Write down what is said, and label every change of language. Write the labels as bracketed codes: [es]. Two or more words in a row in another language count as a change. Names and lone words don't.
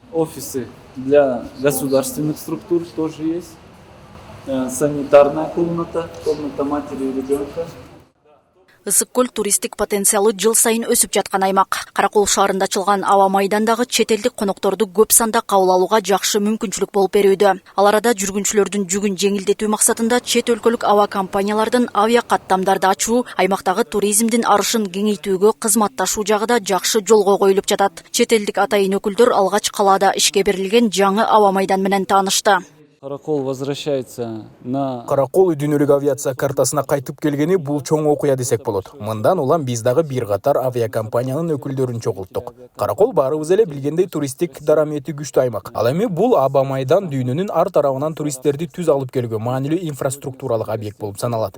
[ru] Офисы для государственных структур тоже есть. Санитарная комната, комната матери и ребенка. [ky] Ысык-көл туристик потенциалы жыл сайын өсүп жаткан аймак. Каракол шаарында ачылган аба майдандагы чет элдик конокторду көп санда кабыл алууга жакшы мүмкүнчүлүк болуп берүүдө. Ал арада жүргүнчүлөрдүн жүгүн жеңилдетүү максатында чет өлкөлүк аба компаниялардын авиа каттамдарды ачуу, аймактагы туризмдин арышын кеңейтүүгө кызматташуу жагы да жакшы жолго коюлуп жатат. Чет элдик атайын өкүлдөр алгач калаада ишке берилген жаңы аба майдан менен таанышты. [ru] Каракол возвращается на... [ky] Каракол дүйнөлүк авиация картасына кайтып келгени бул чоң окуя десек болот. Мындан улам биз дагы бир катар авиакомпаниянын өкүлдөрүн чогулттук. Каракол баарыбыз эле билгендей туристтик дарамети күчтүү аймак. Ал эми бул аба майдан дүйнөнүн ар тарабынан туристтерди түз алып келүүгө маанилүү инфраструктуралык объект болуп саналат.